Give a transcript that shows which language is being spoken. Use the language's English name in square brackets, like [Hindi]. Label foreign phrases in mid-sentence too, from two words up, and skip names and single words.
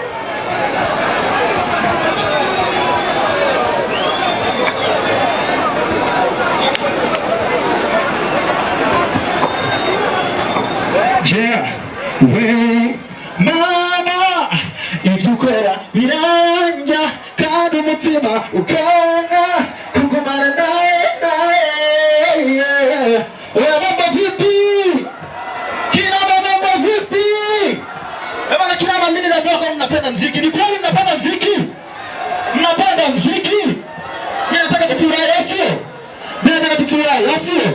[Kinyarwanda] Yeah, we mama itukora biranja kandi umutima ukanga kugumana naye. [Swahili] Oya mambo vipi? Kina mambo vipi? Bwana kina mama, mimi najua kama mnapenda muziki. Ni kweli mnapenda muziki? Mnapenda muziki? Mimi nataka tufurahi sio? Mimi nataka tufurahi sio?